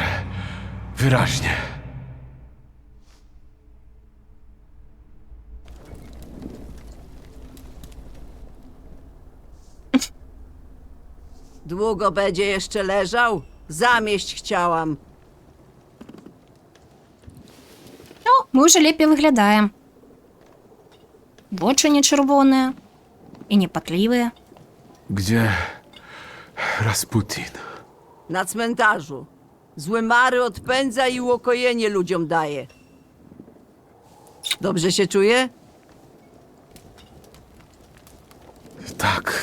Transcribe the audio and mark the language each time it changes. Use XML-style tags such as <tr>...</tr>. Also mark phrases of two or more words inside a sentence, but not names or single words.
<pl>Wyraźnie. Długo będzie jeszcze leżał? Zamieść chciałam.</pl> <uk>О, ми вже лепей виглядаємо. Вочі не червоні і не патліві.</uk> <pl>Gdzie Rasputin? Na cmentarzu. Złe mary odpędza i uokojenie ludziom daje. Dobrze się czuje? Tak.</pl>